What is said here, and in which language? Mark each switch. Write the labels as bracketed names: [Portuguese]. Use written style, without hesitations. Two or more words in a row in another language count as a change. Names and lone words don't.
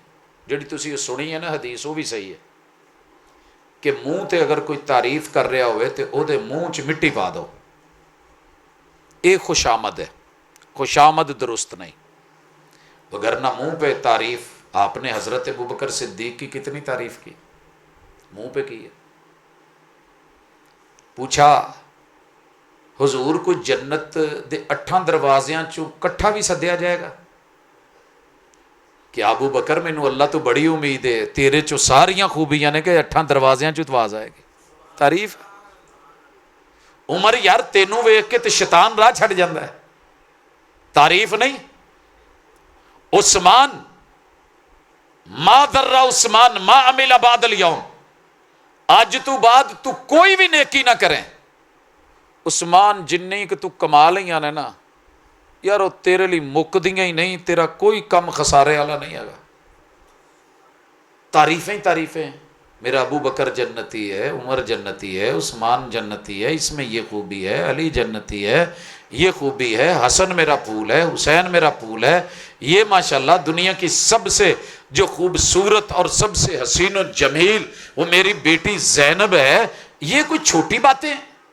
[Punjabi] جڑی تسی سنی ہے نا حدیث [Urdu] وہ بھی صحیح ہے [Punjabi] کہ منہ تے اگر کوئی تعریف کر رہا ہوئے تو او دے منہ چ مٹی پا دو، [Urdu] یہ خوش آمد ہے. خوش آمد درست نہیں. وگرنہ منہ پہ تعریف، آپ نے حضرت ابوبکر صدیق کی کتنی تعریف کی، منہ پہ کی ہے. [Punjabi] پوچھا حضور کو جنت دے 8 دروازیاں چوں کٹھا بھی سدیا جائے گا کہ ابو بکر مینوں اللہ تو بڑی امید ہے، تیرے چو ساریاں خوبیاں نے کہ 8 دروازیاں چوں آواز آئے گی. [Urdu] تعریف. [Punjabi] عمر یار تینوں ویکھ کے تے شیطان راہ چھڑ جاندا ہے، تعریف نہیں. [Arabic] عثمان ما ذر عثمان ما عمل بعد اليوم، [Punjabi] آج تو بعد تو کوئی بھی نیکی نہ کریں. عثمان جنہیں کہ تو کما لیاں نے نا یار وہ تیرے لیے مکدیاں ہی نہیں، تیرا کوئی کم خسارے والا نہیں ہے. [Urdu] تعریفیں تعریفیں. میرا ابو بکر جنتی ہے، عمر جنتی ہے، عثمان جنتی ہے، اس میں یہ خوبی ہے، علی جنتی ہے، یہ خوبی ہے، حسن میرا پھول ہے، حسین میرا پھول ہے، یہ ماشاءاللہ دنیا کی سب سے جو خوبصورت اور سب سے حسین و جمیل وہ میری بیٹی زینب ہے، یہ کوئی چھوٹی باتیں ہیں؟